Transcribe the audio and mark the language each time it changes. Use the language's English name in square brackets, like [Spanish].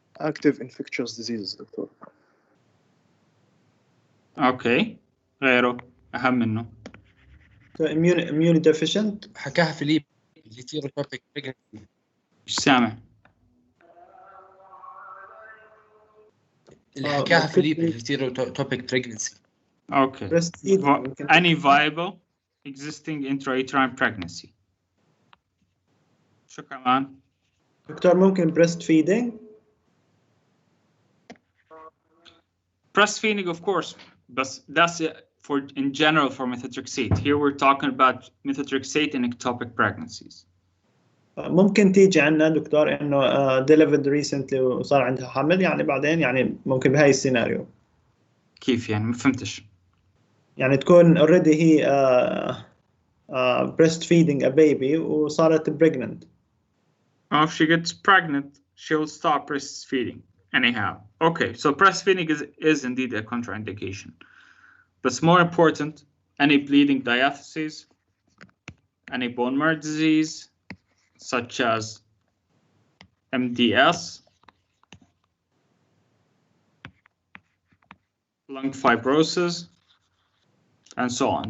[English] Active infectious diseases doctor. [Arabic] اوكي غيره اهم منه. [English] So immune deficient. [Arabic] حكاها فيليب Ectopic pregnancy. مش سامع. اللي حكاها فيليب Ectopic pregnancy. [English] Okay. Any viable existing intrauterine pregnancy. [Arabic] شو كمان؟ دكتور ممكن breastfeeding. [English] Breastfeeding, of course, but that's for in general for methotrexate. Here we're talking about methotrexate in ectopic pregnancies. [Arabic] ممكن تيجي عنا دكتور انه [English] delivered recently [Arabic] وصار عندها حمل يعني بعدين يعني ممكن بهاي السيناريو. كيف يعني؟ ما فهمتش. يعني تكون already هي [English] breastfeeding a baby [Arabic] وصارت pregnant. [English] If she gets pregnant, she'll stop breastfeeding anyhow. Okay, so breastfeeding is indeed a contraindication. But it's more important, any bleeding diatheses, any bone marrow disease, such as MDS, lung fibrosis, and so on.